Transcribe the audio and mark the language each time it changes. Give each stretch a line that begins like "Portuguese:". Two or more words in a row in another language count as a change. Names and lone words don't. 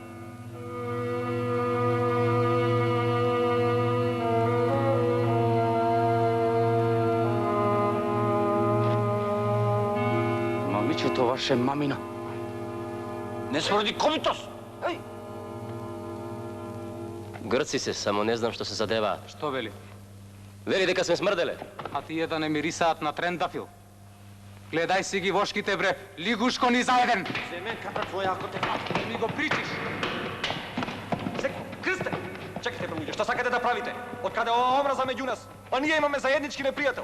Macedonian: Мамичето ваше мамино. Не споради комитос! Грци се, само не знам што се задева. Što veli? Veli дека сме смрделе. А тие да не мирисаат на трендафил. Гледај си ги вошките, бре, лигушко ни заеден. Семенката твоја, ако те фати. Не ми го причиш. Крсте! Чекайте, бе, луѓе, што сакате да правите? Откаде ова омраза меѓу нас? Па ние имаме заеднички непријател.